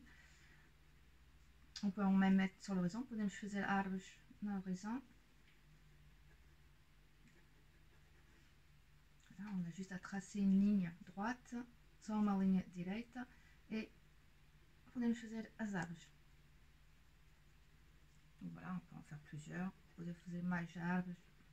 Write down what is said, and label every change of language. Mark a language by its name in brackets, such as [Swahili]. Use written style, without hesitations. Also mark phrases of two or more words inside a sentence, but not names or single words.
[French] On peut en même mettre sur l'horizon. [Portuguese] Podemos fazer árvores no horizon. [French] Voilà, on a juste à tracer une ligne droite, [Portuguese] só uma linha direita e podemos fazer as árvores. [French] Donc voilà, on peut en faire plusieurs. [Portuguese] Poder fazer mais árvores.